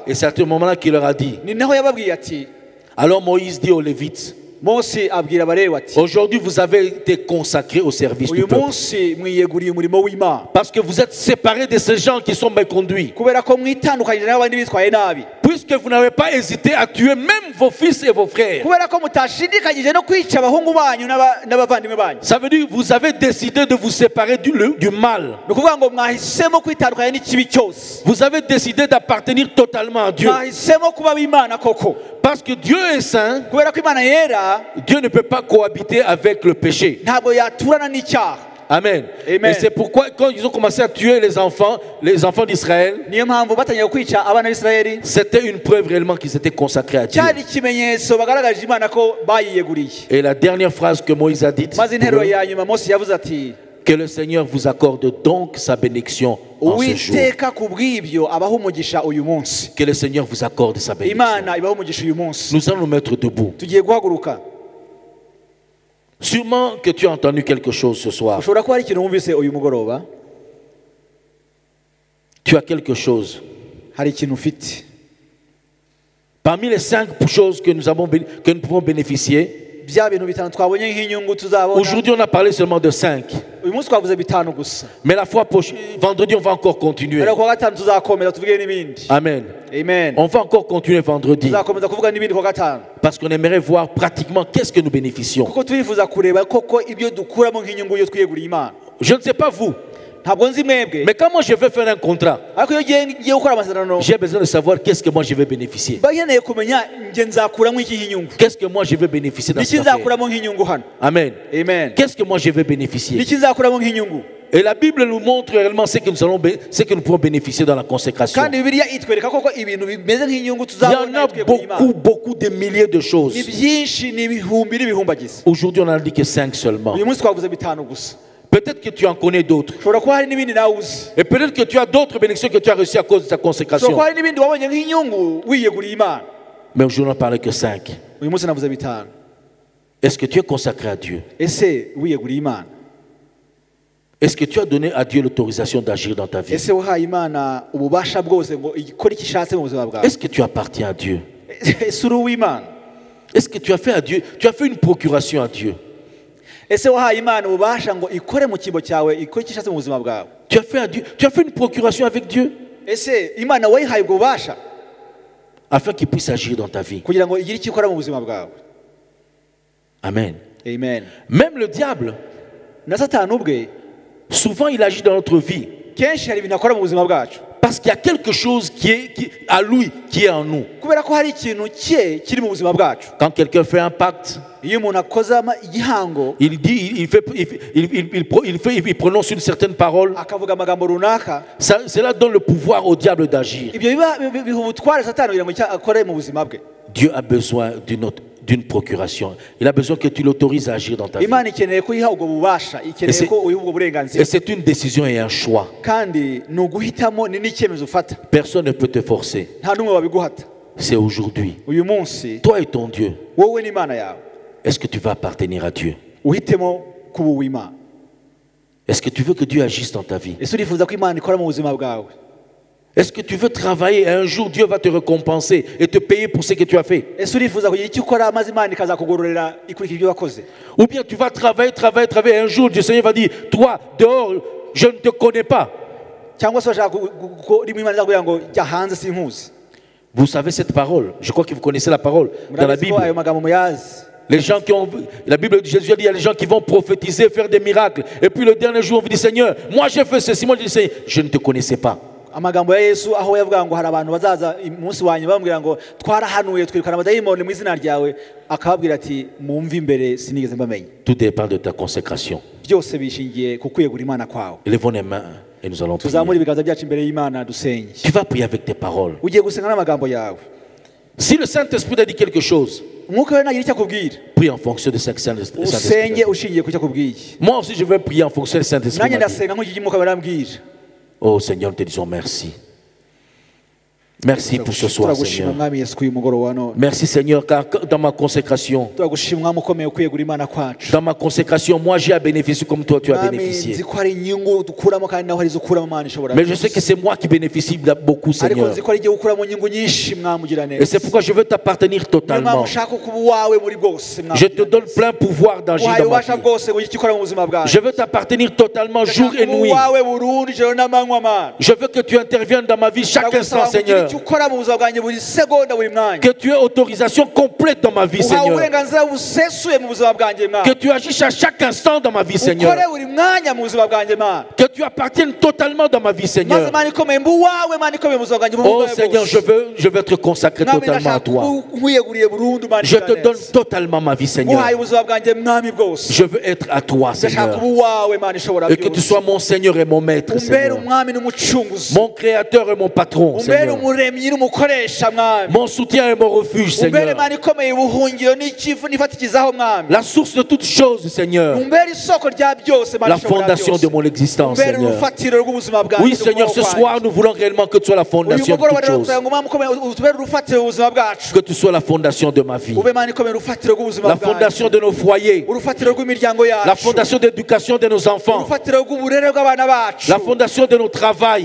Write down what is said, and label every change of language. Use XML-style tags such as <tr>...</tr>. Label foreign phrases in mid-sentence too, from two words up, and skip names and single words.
<fr>Et c'est à ce moment-là qu'il leur a dit.</fr> <rw>ni naho yababwiye ati,</rw> <fr>Alors Moïse dit aux Lévites,</fr> <rw>Mose abwira Abalewi ati,</rw> <fr>aujourd'hui vous avez été consacrés au service du</fr> <rw>uyu</rw> <fr>peuple.</fr> <rw>munsi mwiyeguriye umurimo w'Imana</rw> <fr>Parce que vous êtes séparés de ces gens qui sont mal conduits.</fr> <rw>kubera ko mwitandukanyije n'abandi bitwaye nabi,</rw> <fr>Puisque vous n'avez pas hésité à tuer même vos fils et vos frères.</fr> <rw>kubera ko mutashidikanyije no kwica abahungu banyu n'abavandimwe banyu.</rw> <fr>Ça veut dire que vous avez décidé de vous séparer du mal.</fr> <rw>Ni ukuvuga ngo mwahisemo kwitandukanya n'ikibi cyose,</rw> <fr>Vous avez décidé d'appartenir totalement à Dieu.</fr> <rw>mwahisemo kuba b'Imana koko,</rw> <fr>Parce que Dieu est saint,</fr> <rw>kubera ko Imana yera</rw> <fr>Dieu ne peut pas cohabiter avec le péché.</fr> <rw>ntabwo yaturana n'icyaha.</rw> <fr>Amen.</fr> <rw>Amen.</rw> <fr>Et c'est pourquoi quand ils ont commencé à tuer les enfants d'Israël,</fr> <rw>Niyo mpamvu batangiye kwica abana b'Israeli,</rw> <fr>c'était une preuve réellement qu'ils étaient consacrés à Dieu.</fr> <rw>cyari ikimenyetso bagaragaje Imana ko bayiyeguriye.</rw> <fr>Et la dernière phrase que Moïse a dite,</fr> <rw>Maze interuro ya nyuma Mose yavuze ati,</rw> <fr>Que le Seigneur vous accorde donc sa bénédiction en ce jour.</fr> <rw>uwiteka ku bw'ibyo abaho umugisha uyu munsi.</rw> <fr>Que le Seigneur vous accorde sa bénédiction.</fr> <rw>Imana ibaho umugisha uyu munsi.</rw> <fr>Nous allons nous mettre debout.</fr> <rw>Tugiye guhaguruka.</rw> <fr>Sûrement que tu as entendu quelque chose ce soir.</fr> <rw>Ushobora kuba hari ikintu wumvise uyu mugoroba.</rw> <fr>Tu as quelque chose.</fr> <rw>Hari ikintu ufite.</rw> <fr>Parmi les 5 choses que nous pouvons bénéficier,</fr> <rw>Bya bintu bitanu twabonye nk'inyungu tuzabona.</rw> <fr>aujourd'hui on a parlé seulement de 5.</fr> <rw>Uyu munsi twavuze bitanu gusa.</rw> <fr>Mais la fois prochaine, vendredi, on va encore continuer.</fr> <rw>Ariko kuwa gatanu tuzakomeza tuvuge n'ibindi.</rw> <fr>Amen.</fr> <rw>Amen.</rw> <fr>On va encore continuer vendredi.</fr> <rw>Tuzakomeza kuvuga n'ibindi kuwa gatanu.</rw> <fr>Parce qu'on aimerait voir pratiquement qu'est-ce que nous bénéficions.</fr> <rw>Kuko turifuza kureba koko ibyo dukuramo nk'inyungu iyo twiyeguriye Imana.</rw> <fr>Je ne sais pas vous,</fr> <rw>Ntabwo nzi mwebwe.</rw> <fr>mais quand moi je vais faire un contrat,</fr> <rw>Ariko iyo ngiye gukora amasezerano.</rw> <fr>j'ai besoin de savoir qu'est-ce que moi je vais bénéficier.</fr> <rw>Bakeneye kumenya nge nzakuramo iki inyungu.</rw> <fr>Qu'est-ce que moi je vais bénéficier dans</fr> <rw>Niki</rw> <fr>cette affaire.</fr> <rw>nzakuramo nk'inyungu hano.</rw> <fr>Amen.</fr> <rw>Amen.</rw> <fr>Qu'est-ce que moi je vais bénéficier.</fr> <rw>Niki nzakuramo nk'inyungu.</rw> <fr>Et la Bible nous montre réellement ce que nous pouvons bénéficier dans la consécration.</fr> <rw>Kandi Bibiliya itwereka koko ibintu bimeze nk'inyungu</rw> <fr>Il y en</fr> <rw>tuzabona</rw> <fr>a</fr> <rw>twebwe Imana.</rw> <fr>beaucoup de milliers de choses.</fr> <rw>Ni byinshi ni ibihumbi n'ibihumbagiza.</rw> <fr>Aujourd'hui, on a dit que 5 seulement.</fr> <rw>Uyu munsi twavuze bitanu gusa.</rw> <fr>Peut-être que tu en connais d'autres.</fr> <rw>Ushobora kuba hari n'ibindi nawe uzi.</rw> <fr>Et peut-être que tu as d'autres bénédictions que tu as reçues à cause de ta</fr> <rw>Ushobora</rw> <fr>consécration.</fr> <rw>kuba hari n'ibindi wabonye nk'inyungu wiyeguriye Imana.</rw> <fr>Mais aujourd'hui, on ne parle que 5.</fr> <rw>Uyu munsi navuze bitanu.</rw> <fr>Est-ce que tu es consacré à Dieu?</fr> <rw>Ese wiyeguriye Imana?</rw> <fr>Est-ce que tu as donné à Dieu l'autorisation d'agir dans ta vie?</fr> <rw>Ese wahaye Imana ububasha bwose ngo ikore icyo ishatse mu buzima bwawe?</rw> <fr>Est-ce que tu appartiens à Dieu?</fr> <rw>Ese uri uw'Imana?</rw> <fr>Est-ce que tu as fait à Dieu? Tu as fait une procuration à Dieu.</fr> <rw>Ese wahaye Imana ububasha ngo ikore mu kibo cyawe ikore icyo ishatse mu buzima bwawe?</rw> <fr>Tu as fait à Dieu. Tu as fait une procuration avec Dieu</fr> <rw>Ese Imana wayihaye ubwo bubasha</rw> <fr>afin qu'il puisse agir dans ta vie.</fr> <rw>kugira ngo igire icyo ikora mu buzima bwawe?</rw> <fr>Amen.</fr> <rw>Amen.</rw> <fr>Même le diable,</fr> <rw>Na Satani ubwe</rw> <fr>souvent il agit dans notre vie</fr> <rw>kenshi hari ibintu akora mu buzima bwacu</rw> <fr>parce qu'il y a quelque chose qui est à lui, qui est en nous.</fr> <rw>kubera ko hari ikintu cye kiri mu buzima bwacu.</rw> <fr>Quand quelqu'un fait un pacte,</fr> <rw>Iyo umuntu akoze igihango</rw> <fr>il dit, il prononce une certaine parole.</fr> <rw>akavuga amagambo runaka,</rw> <fr>Cela donne le pouvoir au diable d'agir.</fr> <rw>ibyo biha ubutware Satani kugira ngo icyo akore mu buzima bwe.</rw> <fr>Dieu a besoin d'une procuration. Il a besoin que tu l'autorises à agir dans ta vie.</fr> <rw>Imana ikeneye ko iha ubwo bubasha, ikeneye ko uyiha ubwo</rw> <fr>Et</fr> <rw>burenganzira,</rw> <fr>c'est une décision et un choix.</fr> <rw>kandi ni uguhitamo, ni n'icyemezo ufata.</rw> <fr>Personne ne peut te forcer.</fr> <rw>Nta n'umwe wabiguhata.</rw> <fr>C'est aujourd'hui.</fr> <rw>Uyu munsi</rw> <fr>Toi et ton Dieu,</fr> <rw>wowe n'Imana yawe</rw> <fr>est-ce que tu vas appartenir à Dieu?</fr> <rw>uhitemo kuba uw'Imana.</rw> <fr>Est-ce que tu veux que Dieu agisse dans ta vie?</fr> <rw>Ese urifuza ko Imana ikora mu buzima bwawe?</rw> <fr>Est-ce que tu veux travailler et un jour Dieu va te récompenser et te payer pour ce que tu as fait?</fr> <rw>Ese urifuza kugira icyo ukora maze Imana ikazakugororera ikurikira ibyo wakoze?</rw> <fr>Ou bien tu vas travailler et un jour le Seigneur va dire, toi dehors, je ne te connais pas.</fr> <rw>Cyangwa se urashaka ko rimwe Imana izakubwira ngo jya hanze sinkuzi?</rw> <fr>Vous savez cette parole? Je crois que vous connaissez la parole dans la</fr> <rw>Murabizi ko ayo</rw> <fr>Bible.</fr> <rw>magambo muyazi.</rw> <fr>Les gens qui ont, la Bible de Jésus a dit, il y a des gens qui vont prophétiser, faire des miracles. Et puis le dernier jour, on vous dit, Seigneur, moi j'ai fait ceci. Moi je dis, Seigneur, je ne te connaissais pas.</fr> <rw>Amagambo ya Yesu aho yavuga ngo hari abantu bazaza umunsi wanyu bambwira ngo twarahanuye twirukana abadayimoni mu izina ryawe, akababwira ati mumve imbere sinigeze mbamenya.</rw> <fr>Tout dépend de ta consécration.</fr> <rw>Byose bishingiye ku kwiyegura Imana kwawe.</rw> <fr>Élevons les mains et nous allons</fr> <rw>Tuzamure</rw> <fr>prier.</fr> <rw>ibiganza byacu imbere y'Imana dusenge.</rw> <fr>Tu vas prier avec tes paroles.</fr> <rw>Ugiye gusenga n'amagambo yawe.</rw> <fr>Si le Saint-Esprit t'a dit quelque chose,</fr> <rw>Umwuka we nagira icyo akubwira,</rw> <fr>prie en fonction de ce que</fr> <rw>usenge</rw> <fr>Saint-Esprit.</fr> <rw>ushingiye ku cyo akubwiye.</rw> <fr>Moi aussi, je vais prier en fonction de ce que Saint-Esprit</fr> <rw>Nanjye</rw> <fr>m'a dit.</fr> <rw>ndasenga nk'uko umwuka we arambwira.</rw> <fr>Oh Seigneur, nous te disons merci. Merci pour ce soir,</fr> <rw>Turagushima</rw> <fr>Seigneur.</fr> <rw>mwami Yesu uyu mugoroba none.</rw> <fr>Merci, Seigneur, car dans ma consécration,</fr> <rw>Turagushima mwami ukomeye kwiyegura Imana kwacu.</rw> <fr>dans ma consécration, moi j'ai à bénéficier comme toi tu as</fr> <rw>Mwami</rw> <fr>bénéficié.</fr> <rw>nzi ko hari inyungu dukuramo kandi naho hari izo ukuramo Imana ishobora.</rw> <fr>Mais je sais que c'est moi qui bénéficie beaucoup,</fr> <rw>Ariko</rw> <fr>Seigneur.</fr> <rw>nzi ko hari igihe ukuramo inyungu nyinshi mwami ugira</rw> <fr>Et</fr> <rw>neza.</rw> <fr>c'est pourquoi je veux t'appartenir</fr> <rw>Niyo mpamvu</rw> <fr>totalement.</fr> <rw>ushaka kuba uwawe muri bwose mwami.</rw> <fr>Je te donne plein pouvoir d'agir</fr> <rw>Uhaye</rw> <fr>dans ma</fr> <rw>ububasha</rw> <fr>vie.</fr> <rw>bwose ngo ugire icyo ukora mu buzima bwawe.</rw> <fr>Je veux t'appartenir totalement jour et</fr> <rw>Ushaka kuba</rw> <fr>nuit.</fr> <rw>uwawe burundu ijoro n'amanywa Mana.</rw> <fr>Je veux que tu interviennes dans ma vie chaque instant,</fr> <rw>Ndagusaba ngo ugire</rw> <fr>Seigneur.</fr> <rw>icyo ukora mu buzima bwanjye buri segonda buri mwanya.</rw> <fr>Que tu aies autorisation complète dans ma vie,</fr> <rw>Uhawe</rw> <fr>Seigneur.</fr> <rw>uburenganzira busesuye mu buzima bwanjye Mana.</rw> <fr>Que tu agisses à chaque instant dans ma vie, Seigneur.</fr> <rw>Ukore buri mwanya mu buzima bwanjye Mana.</rw> <fr>Que tu appartiennes totalement dans ma vie,</fr> <rw>Maze</rw> <fr>Seigneur.</fr> <rw>Mana ikomeye mbe uwawe Mana ikomeye mu buzima bwanjye mu</rw> <fr>Oh</fr> <rw>buzima</rw> <fr>Seigneur,</fr> <rw>bwose.</rw> <fr>je veux être consacré</fr> <rw>Mwami</rw> <fr>totalement à</fr> <rw>ndashaka</rw> <fr>toi.</fr> <rw>nkwiyeguriye burundu Mana</rw> <fr>Je</fr> <rw>igira</rw> <fr>te donne</fr> <rw>neza.</rw> <fr>totalement ma vie, Seigneur.</fr> <rw>Uhaye ubuzima bwanjye mwami bwose.</rw> <fr>Je veux être à toi,</fr> <rw>Ndashaka</rw> <fr>Seigneur.</fr> <rw>kuba uwawe Mana ishobora</rw> <fr>Et que tu</fr> <rw>byose.</rw> <fr>sois mon Seigneur et mon Maître,</fr> <rw>Umbere</rw> <fr>Seigneur.</fr> <rw>umwami n'umucunguzi.</rw> <fr>Mon Créateur et mon Patron,</fr> <rw>Umbere</rw> <fr>Seigneur.</fr> <rw>umuremyi umuremyi n'umukoresha mwami.</rw> <fr>mon soutien et mon refuge,</fr> <rw>Umbere</rw> <fr>Seigneur.</fr> <rw>Mana ikomeye ubuhungiro n'ikivu nifatikizaho mwami.</rw> <fr>La source de toutes choses, Seigneur.</fr> <rw>Umbere isoko rya byose Mana</rw> <fr>La fondation de mon existence,</fr> <rw>Umbere</rw> <fr>Seigneur.</fr> <rw>urufatiro rw'ubuzima bwanjye.</rw> <fr>Oui, Seigneur, ce soir, nous voulons réellement que tu sois la fondation de toutes choses. Que tu sois la fondation de ma vie. La fondation de nos foyers. La fondation d'éducation de nos enfants. La fondation de nos travail.</fr>